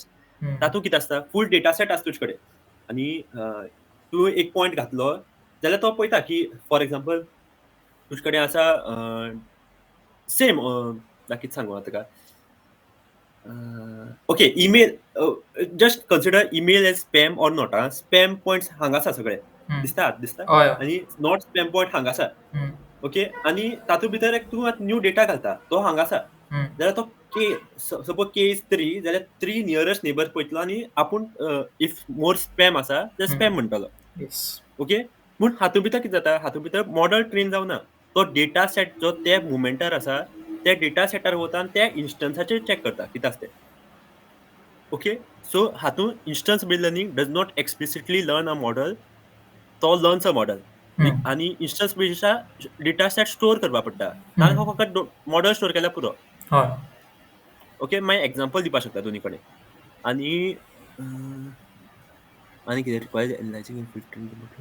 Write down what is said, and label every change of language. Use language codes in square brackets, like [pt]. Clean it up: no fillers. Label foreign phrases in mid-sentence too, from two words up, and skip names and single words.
[kok] तातूंत कितें आसता, [en] full data set [kok] आसता तुजे कडेन आनी तूं एक पॉयंट घातलो जाल्यार तो पळयता की [en] for example [kok] तुजे कडेन आसा सेम कितें सांगू हांव तुका. [en] okay, email. just consider email as spam or not. Spam points [kok] हांगा आसा सगळे. दिसता हय. आनी [en] not spam point [kok] हांगा आसा. ओके, आनी तातूंत भितर एक तूं [en] new data [kok] घालता, तो हांगा आसा. जाल्यार तो के, [en] suppose K is 3 [kok] जाल्यार [en] 3 nearest neighbours [kok] पळयतलो आनी आपूण [en] if more spam [kok] आसा जाल्यार स्पॅम म्हणटलो. येस. ओके, पूण हातूंत भितर कितें जाता, हातूंत भितर [en] model train [kok] जावना. तो [en] data set [kok] जो त्या मोमेंटार आसा, त्या [en] data setार [kok] वता आनी त्या इन्स्टन्साचेर चॅक करता कितें आसा तें. [en] okay, so हातूंत instance based learning does not explicitly learn a model, तो learns a model. [kok] आनी इन्स्टन्स बेस्डचा [en] data set [kok] स्टोर करपा पडटा, नाजाल्यार हो फकत [en] model store [kok] केल्यार पुरो. हय. ओके, मागीर एक्झाम्पल दिवपाक शकता दोनी कडेन. आनी कितें [en] required analysing and filtering.